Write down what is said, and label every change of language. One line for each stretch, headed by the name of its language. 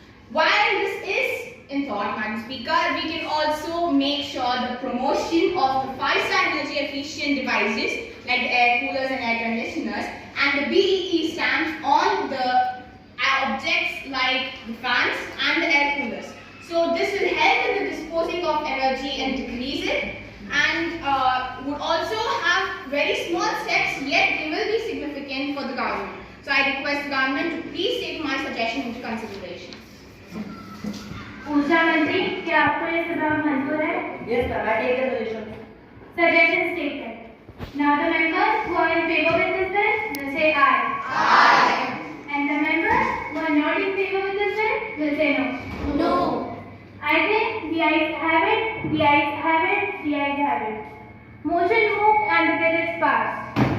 English: While this is in thought, Madam Speaker, we can also make sure the promotion of the 5-star energy efficient devices like the air coolers and air conditioners and the BEE stamps on the objects like the fans and the air coolers. So this will help in the disposing of energy and decrease it, and would also have very small steps, yet they will be significant for the government. So I request the government to please take my suggestion into consideration.
Hindi: ऊर्जा मंत्री, क्या आपको ये सुझाव मंजूर है?
English: Yes, ma'am. I take the suggestion. Suggestion stated. Now the members who are in favor with this bill will say aye. Aye. And the members who are not in favor with this bill will say no. No. I think the ayes have it, the ayes have it, the ayes have it. Motion moved and the bill is passed.